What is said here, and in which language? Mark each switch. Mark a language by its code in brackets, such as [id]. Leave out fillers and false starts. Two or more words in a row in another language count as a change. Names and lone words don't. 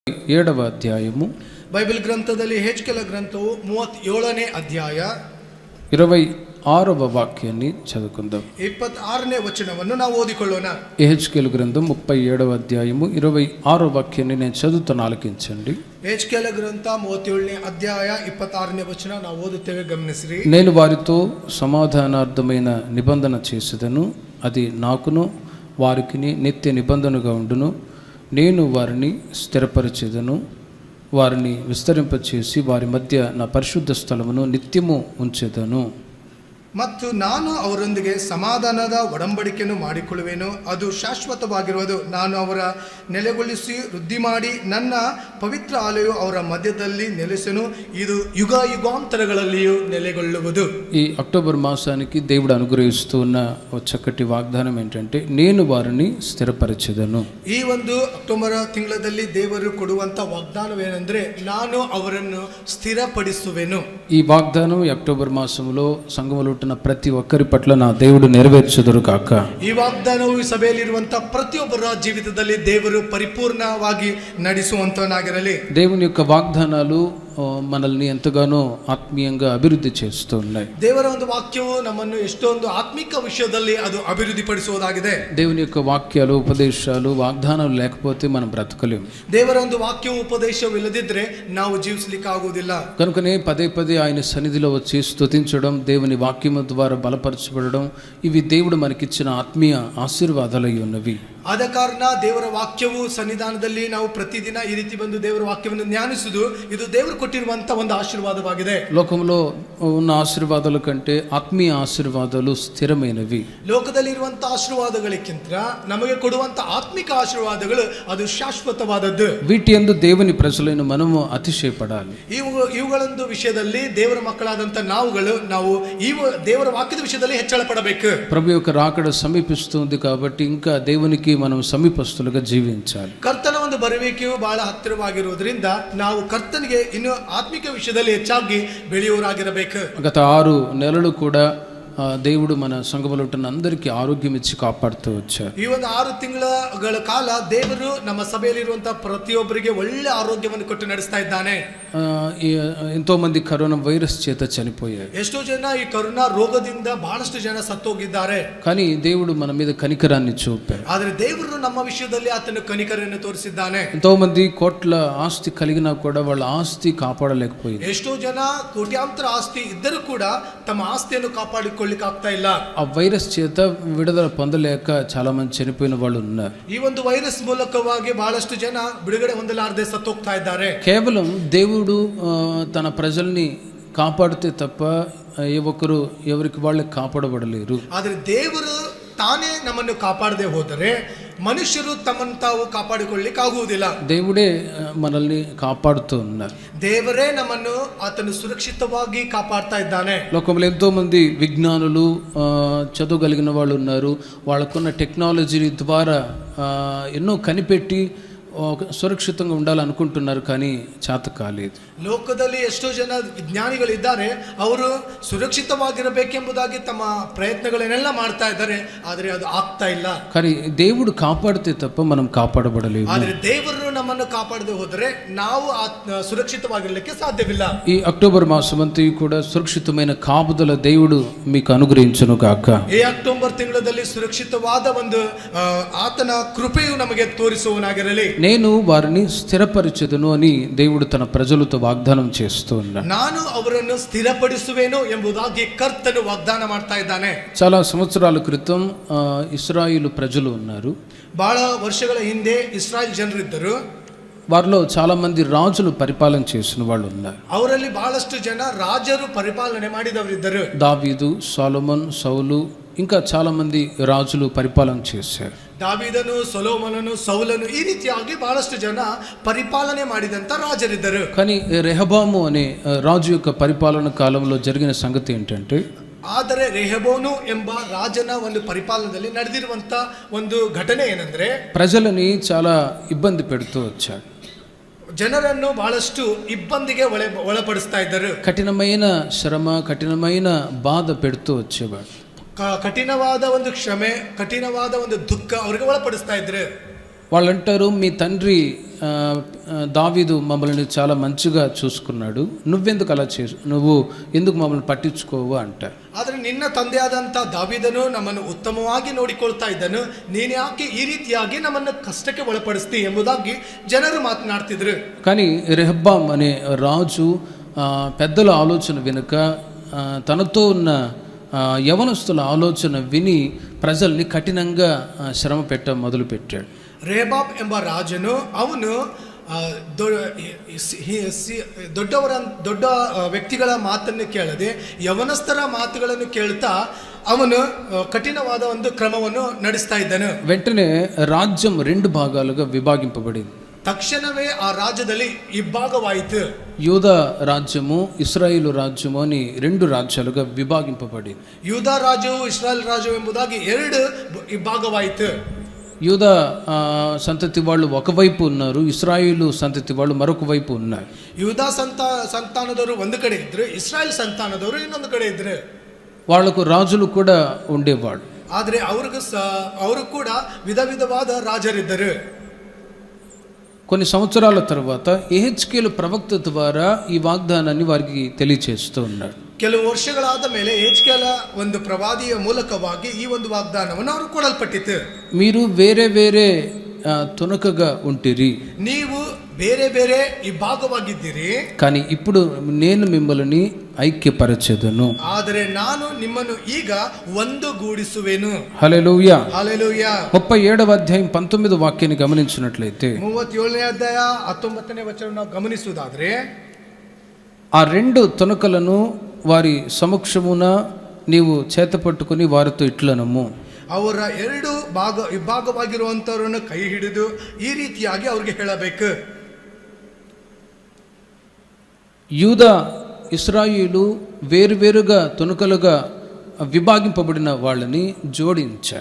[te] 7వ అధ్యాయము [kn] ಬೈಬಲ್ ಗ್ರಂಥದಲ್ಲಿ ಹೆಚ್ಕೆಲ ಗ್ರಂಥವು 37ನೇ ಅಧ್ಯಾಯ [te] 26వ వాక్యాన్ని చదువుకుందాం. [kn] 26ನೇ వచనವನ್ನು ನಾವು ಓದಿಕೊಳ್ಳೋಣ. [te] యెహెజ్కేలు గ్రంథం 37వ అధ్యాయము 26వ వాక్యాన్ని నేను చదువుతాను, ఆలకించండి. [kn] ಹೆಚ್ಕೆಲ ಗ್ರಂಥ 37ನೇ ಅಧ್ಯಾಯ 26ನೇ ವಚನ ನಾವು ಓದುತ್ತೇವೆ, ಗಮನಿಸಿರಿ. [te] నేను వారితో సమాధానార్థమైన నిబంధన చేసేదను, అది నాకును వారికిని నిత్య నిబంధనగా ఉండును. నేను వారిని స్థిరపరిచేదను, వారిని విస్తరింపచేసి వారి మధ్య నా పరిశుద్ధ స్థలమును నిత్యము ఉంచెదను. [kn] ಮತ್ತು ನಾನು ಅವರೊಂದಿಗೆ ಸಮಾಧಾನದ ಒಡಂಬಡಿಕೆಯನ್ನು ಮಾಡಿಕೊಳ್ಳುವೆನು, ಅದು ಶಾಶ್ವತವಾಗಿರುವುದು. ನಾನು ಅವರ ನೆಲೆಗೊಳಿಸಿ ವೃದ್ಧಿ ಮಾಡಿ ನನ್ನ ಪವಿತ್ರ ಆಲಯವು ಅವರ ಮಧ್ಯದಲ್ಲಿ ನೆಲೆಸೆನು, ಇದು ಯುಗ ಯುಗಾಂತರಗಳಲ್ಲಿಯೂ ನೆಲೆಗೊಳ್ಳುವುದು. [te] ఈ అక్టోబర్ మాసానికి దేవుడు అనుగ్రహిస్తున్న ఒక చక్కటి వాగ్దానం ఏంటంటే, నేను వారిని స్థిరపరిచెదను. [kn] ಈ ಒಂದು ಅಕ್ಟೋಬರ್ ತಿಂಗಳಲ್ಲಿ ದೇವರು ಕೊಡುವಂತ ವಾಗ್ದಾನವೇನೆಂದ್ರೆ, ನಾನು ಅವರನ್ನು ಸ್ಥಿರಪಡಿಸುವೆನು. [te] ఈ వాగ్దానం ఈ అక్టోబర్ మాసంలో సంఘములో ప్రతి ఒక్కరి పట్ల నా దేవుడు నెరవేర్చుదురు కాక. [kn] ಈ ವಾಗ್ದಾನವು ಸಭೆಯಲ್ಲಿರುವಂತಹ ಪ್ರತಿಯೊಬ್ಬರ ಜೀವಿತದಲ್ಲಿ ದೇವರು ಪರಿಪೂರ್ಣವಾಗಿ ನಡೆಸುವಂತನಾಗಿರಲಿ. [te] దేవుని యొక్క వాగ్దానాలు మనల్ని ఎంతగానో ఆత్మీయంగా అభివృద్ధి చేస్తూ ఉన్నాయి. [kn] ದೇವರ ಒಂದು ವಾಕ್ಯವು ನಮ್ಮನ್ನು ಎಷ್ಟೊಂದು ಆತ್ಮಿಕ ವಿಷಯದಲ್ಲಿ ಅದು ಅಭಿವೃದ್ಧಿ ಪಡಿಸುವುದಾಗಿದೆ. [te] దేవుని యొక్క వాక్యాలు, ఉపదేశాలు, వాగ్దానాలు లేకపోతే మనం బ్రతకలేము. [kn] ದೇವರ ಒಂದು ವಾಕ್ಯವು ಉಪದೇಶವಿಲ್ಲದಿದ್ರೆ ನಾವು ಜೀವಿಸಲಿಕ್ಕೆ ಆಗುವುದಿಲ್ಲ. [te] కనుకనే పదే పదే ఆయన సన్నిధిలో వచ్చి స్తుతించడం, దేవుని వాక్యము ద్వారా బలపరచబడడం, ఇవి దేవుడు మనకిచ్చిన ఆత్మీయ ఆశీర్వాదాలై ఉన్నవి. [kn] ಆದ ಕಾರಣ ದೇವರ ವಾಕ್ಯವು ಸನ್ನಿಧಾನದಲ್ಲಿ ನಾವು ಪ್ರತಿದಿನ ಈ ರೀತಿ ಬಂದು ದೇವರ ವಾಕ್ಯವನ್ನು ಧ್ಯಾನಿಸುವುದು, ಇದು ದೇವರು ಕೊಟ್ಟಿರುವಂತಹ ಒಂದು ಆಶೀರ್ವಾದವಾಗಿದೆ. [te] లోకంలో ఉన్న ఆశీర్వాదాల కంటే ఆత్మీయ ఆశీర్వాదాలు స్థిరమైనవి. [kn] ಲೋಕದಲ್ಲಿ ಇರುವಂತಹ ಆಶೀರ್ವಾದಗಳಿಗಿಂತ ನಮಗೆ ಕೊಡುವಂತಹ ಆತ್ಮಿಕ ಆಶೀರ್ವಾದಗಳು ಅದು ಶಾಶ್ವತವಾದದ್ದು. [te] వీటి యందు దేవుని ప్రజలైన మనము అతిశయపడాలి. [kn] ಇವುಗಳೊಂದು ವಿಷಯದಲ್ಲಿ ದೇವರ ಮಕ್ಕಳಾದಂತ ನಾವು ಈ ದೇವರ ವಾಕ್ಯದ ವಿಷಯದಲ್ಲಿ ಹೆಚ್ಚಳ ಪಡಬೇಕು. [te] ప్రభు యొక్క రాకడ సమీపిస్తుంది కాబట్టి ఇంకా దేవునికి మనం సమీపస్తులుగా జీవించాలి. [kn] ಕರ್ತನ ಒಂದು ಬರುವಿಕೆಯು ಬಹಳ ಹತ್ತಿರವಾಗಿರುವುದರಿಂದ ನಾವು ಕರ್ತನಿಗೆ ಇನ್ನು ಆತ್ಮಿಕ ವಿಷಯದಲ್ಲಿ ಹೆಚ್ಚಾಗಿ ಬೆಳೆಯುವವರಾಗಿರಬೇಕು. [te] గత 6 నెలలు కూడా దేవుడు మన సంఘములో ఉన్న అందరికీ ఆరోగ్యం ఇచ్చి కాపాడుతూ వచ్చారు. [kn] ಈ ಒಂದು 6 ತಿಂಗಳ ಕಾಲ ದೇವರು ನಮ್ಮ ಸಭೆಯಲ್ಲಿರುವಂತಹ ಪ್ರತಿಯೊಬ್ಬರಿಗೆ ಒಳ್ಳೆ ಆರೋಗ್ಯವನ್ನು ಕೊಟ್ಟು ನಡೆಸ್ತಾ ಇದ್ದಾನೆ. [te] ఎంతో మంది కరోనా వైరస్ చేత చనిపోయారు. [kn] ಎಷ್ಟೋ ಜನ ಈ ಕರೋನಾ ರೋಗದಿಂದ ಬಹಳಷ್ಟು ಜನ ಸತ್ತೋಗಿದ್ದಾರೆ. [te] కానీ దేవుడు మన మీద కనికరాన్ని చూపారు. [kn] ಆದರೆ ದೇವರು ನಮ್ಮ ವಿಷಯದಲ್ಲಿ ಆತನ ಕನಿಕರನ್ನು ತೋರಿಸಿದ್ದಾನೆ. [te] ఎంతో మంది కోట్ల ఆస్తి కలిగినా కూడా వాళ్ళ ఆస్తి కాపాడలేకపోయింది. [kn] ಎಷ್ಟೋ ಜನ ಕೋಟ್ಯಾಂತರ ಆಸ್ತಿ ಇದ್ದರೂ ಕೂಡ ತಮ್ಮ ಆಸ್ತಿಯನ್ನು ಕಾಪಾಡಿಕೊಳ್ಳಲಿಕ್ಕೆ ಆಗ್ತಾ ಇಲ್ಲ. [te] ఆ వైరస్ చేత విడుదల పొందలేక చాలా మంది చనిపోయిన వాళ్ళు ఉన్నారు. [kn] ಈ ಒಂದು వైరస్ ಮೂಲಕವಾಗಿ ಬಹಳಷ್ಟು ಜನ ಬಿಡುಗಡೆ ಹೊಂದಲಾರದೆ ಸತ್ತೋಗ್ತಾ ಇದ್ದಾರೆ. [te] కేవలం దేవుడు తన ప్రజల్ని కాపాడితే తప్ప ఏ ఒక్కరు ఎవరికి వాళ్ళే కాపాడబడలేరు. [kn] ಆದರೆ ದೇವರು ತಾನೇ ನಮ್ಮನ್ನು ಕಾಪಾಡದೆ ಹೋದರೆ ಮನುಷ್ಯರು ತಮ್ಮನ್ನು ತಾವು ಕಾಪಾಡಿಕೊಳ್ಳಲಿಕ್ಕೆ ಆಗುವುದಿಲ್ಲ. [te] దేవుడే మనల్ని కాపాడుతూ ఉన్నారు. [kn] ದೇವರೇ ನಮ್ಮನ್ನು ಆತನು ಸುರಕ್ಷಿತವಾಗಿ ಕಾಪಾಡ್ತಾ ಇದ್ದಾನೆ. [te] లోకంలో ఎంతో మంది విజ్ఞానులు, చదువుగలిగిన వాళ్ళు ఉన్నారు. వాళ్ళకున్న టెక్నాలజీ ద్వారా ఎన్నో కనిపెట్టి సురక్షితంగా ఉండాలనుకుంటున్నారు, కానీ చేత కాలేదు. [kn] ಲೋಕದಲ್ಲಿ ಎಷ್ಟೋ ಜನ ವಿಜ್ಞಾನಿಗಳಿದ್ದಾರೆ, ಅವರು ಸುರಕ್ಷಿತವಾಗಿರಬೇಕೆಂಬುದಾಗಿ ತಮ್ಮ ಪ್ರಯತ್ನಗಳನ್ನೆಲ್ಲ ಮಾಡ್ತಾ ಇದ್ದಾರೆ, ಆದರೆ ಅದು ಆಗ್ತಾ ಇಲ್ಲ. [te] కానీ దేవుడు కాపాడితే తప్ప మనం కాపాడబడలేము. [kn] ಆದರೆ ದೇವರು ನಮ್ಮನ್ನು ಕಾಪಾಡದೆ ಹೋದರೆ ನಾವು ಸುರಕ್ಷಿತವಾಗಿರಲಿಕ್ಕೆ ಸಾಧ್ಯವಿಲ್ಲ. [te] ఈ అక్టోబర్ మాసమంతా కూడా సురక్షితమైన కాపుదల దేవుడు మీకు అనుగ్రహించును గాక. [kn] ಈ ಅಕ್ಟೋಬರ್ ತಿಂಗಳಲ್ಲಿ ಸುರಕ್ಷಿತವಾದ ಒಂದು ಆತನ ಕೃಪೆಯು ನಮಗೆ ತೋರಿಸುವನಾಗಿರಲಿ. [te] నేను వారిని స్థిరపరిచెదను అని దేవుడు తన ప్రజలతో వాగ్దానం చేస్తూ ఉన్నాడు. [kn] ನಾನು ಅವರನ್ನು ಸ್ಥಿರಪಡಿಸುವೆನು ಎಂಬುದಾಗಿ ಕರ್ತನು ವಾಗ್ದಾನ ಮಾಡ್ತಾ ಇದ್ದಾನೆ. [te] చాలా సంవత్సరాల క్రితం ఇశ్రాయేలు ప్రజలు ఉన్నారు. [kn] ಬಹಳ ವರ್ಷಗಳ ಹಿಂದೆ ಇಸ್ರಾಯೇಲ್ ಜನರಿದ್ದರು. [te] వారిలో చాలా మంది రాజులు పరిపాలన చేసిన వాళ్ళు ఉన్నారు. [kn] ಅವರಲ್ಲಿ ಬಹಳಷ್ಟು ಜನ ರಾಜರು ಪರಿಪಾಲನೆ ಮಾಡಿದವರಿದ್ದರು. [te] దావీదు, సొలొమోన్, సౌలు, ఇంకా చాలా మంది రాజులు పరిపాలన చేశారు. [kn] ದಾವೀದನು, ಸೊಲೊಮೋನನು, ಸೌಲನು, ಈ ರೀತಿಯಾಗಿ ಬಹಳಷ್ಟು ಜನ ಪರಿಪಾಲನೆ ಮಾಡಿದಂತ ರಾಜರಿದ್ದರು. [te] కానీ రెహబాము అనే రాజు యొక్క పరిపాలన కాలంలో జరిగిన సంగతి ఏంటంటే, [kn] ಆದರೆ ರೆಹಬೋನು ಎಂಬ ರಾಜನ ಒಂದು ಪರಿಪಾಲನೆಯಲ್ಲಿ ನಡೆದಿರುವಂತ ಒಂದು ಘಟನೆ ಏನಂದ್ರೆ, [te] ప్రజలని చాలా ఇబ్బంది పెడుతూ వచ్చాడు. [kn] ಜನರನ್ನು ಬಹಳಷ್ಟು ಇಬ್ಬಂದಿಗೆ ಒಳಪಡಿಸ್ತಾ ಇದ್ದರು. [te] కఠినమైన శ్రమ, కఠినమైన బాధ పెడుతూ వచ్చేవాడు. [kn] ಕಠಿಣವಾದ ಒಂದು ಶ್ರಮೆ, ಕಠಿಣವಾದ ಒಂದು ದುಃಖ ಅವರಿಗೆ ಒಳಪಡಿಸ್ತಾ ಇದ್ರು. [te] వాళ్ళు అంటారు, మీ తండ్రి దావీదు మమ్మల్ని చాలా మంచిగా చూసుకున్నాడు, నువ్వెందుకు అలా నువ్వు ఎందుకు మమ్మల్ని పట్టించుకోవు అంటారు. [kn] ಆದರೆ ನಿನ್ನ ತಂದೆಯಾದಂಥ ದಾವೀದನು ನಮ್ಮನ್ನು ಉತ್ತಮವಾಗಿ ನೋಡಿಕೊಳ್ತಾ ಇದ್ದನು, ನೀನು ಯಾಕೆ ಈ ರೀತಿಯಾಗಿ ನಮ್ಮನ್ನು ಕಷ್ಟಕ್ಕೆ ಒಳಪಡಿಸ್ತಿ ಎಂಬುದಾಗಿ ಜನರು ಮಾತನಾಡ್ತಿದ್ರು. [te] కానీ రెహబ్బాం అనే రాజు పెద్దల ఆలోచన వెనుక తనతో ఉన్న యవనస్తుల ఆలోచన విని ప్రజల్ని కఠినంగా శ్రమ మొదలుపెట్టాడు. [kn] ರೆಹಬ್ಬಾಮ್ ಎಂಬ ರಾಜನು ಅವನು ದೊಡ್ಡ ವ್ಯಕ್ತಿಗಳ ಮಾತನ್ನು ಕೇಳದೆ ಯವನಸ್ಥರ ಮಾತುಗಳನ್ನು ಕೇಳ್ತಾ ಅವನು ಕಠಿಣವಾದ ಒಂದು ಕ್ರಮವನ್ನು ನಡೆಸ್ತಾ ಇದ್ದನು. [te] వెంటనే రాజ్యం 2 భాగాలుగా విభాగింపబడింది. [kn] ತಕ್ಷಣವೇ ಆ ರಾಜ್ಯದಲ್ಲಿ ಇಬ್ಬಾಗವಾಯಿತು. [te] యూదా రాజ్యము, ఇశ్రాయేలు రాజ్యము అని 2 రాజ్యాలుగా విభాగింపబడింది. [kn] ಯೂದಾ ರಾಜ್ಯವು ಇಸ್ರಾಯೇಲ್ ರಾಜ್ಯವು ಎಂಬುದಾಗಿ 2 ಇಬ್ಬಾಗವಾಯಿತು. [te] యూదా సంతతి వాళ్ళు ఒకవైపు ఉన్నారు, ఇశ్రాయేలు సంతతి వాళ్ళు మరొక వైపు ఉన్నారు. [kn] ಯೂದಾ సంతానదವರು ಒಂದು ಕಡೆ ఇద్దరు, ఇస్రాయేల్ సంతానదವರು ಇನ್ನೊಂದು ಕಡೆ ఇద్దరు. [te] వాళ్లకు రాజులు కూడా ఉండేవాళ్ళు. [kn] ಆದರೆ ಅವರು ಕೂಡ ವಿಧವಾದ ರಾಜರಿದ್ದರು. [te] కొన్ని సంవత్సరాల తర్వాత యెహెజ్కేలు ప్రవక్త ద్వారా ఈ వాగ్దానాన్ని వారికి తెలియచేస్తూ ఉన్నాడు. [kn] ಕೆಲವು ವರ್ಷಗಳಾದ ಮೇಲೆ ಯೆಹೆಜ್ಕೇಲ ಒಂದು ಪ್ರವಾದಿಯ ಮೂಲಕವಾಗಿ ಈ ಒಂದು ವಾಗ್ದಾನವನ್ನು ಅವರು ಕೊಡಲ್ಪಟ್ಟಿತು. [te] మీరు వేరే వేరే తునకగా ఉంటిరి, [kn] ನೀವು ಬೇರೆ ಬೇರೆ ಇಬ್ಬಾಗವಾಗಿದ್ದೀರಿ, [te] కానీ ఇప్పుడు నేను మిమ్మల్ని ఐక్యపరచెదను, [kn] ಆದರೆ ನಾನು ನಿಮ್ಮನ್ನು ಈಗ ಒಂದುಗೂಡಿಸುವೆನು. [te] హల్లెలూయా. హల్లెలూయా. 37వ అధ్యాయం 19వ వాక్యాన్ని గమనించినట్లయితే [kn] 37ನೇ ಅಧ್ಯಾಯ 19ನೇ ವಚನವನ್ನು ಗಮನಿಸುವುದಾದ್ರೆ, [te] ఆ 2 తునకలను వారి సమక్షమున నీవు చేతపట్టుకుని వారితో ఇట్లనము, [kn] ಅವರ 2 ಇಬ್ಬಾಗವಾಗಿರುವಂತವರನ್ನು ಕೈ ಹಿಡಿದು ಈ ರೀತಿಯಾಗಿ ಅವ್ರಿಗೆ ಹೇಳಬೇಕು. [te] యూదా ఇశ్రాయేలు వేరువేరుగా తునకలుగా విభాగింపబడిన వాళ్ళని జోడించాడు.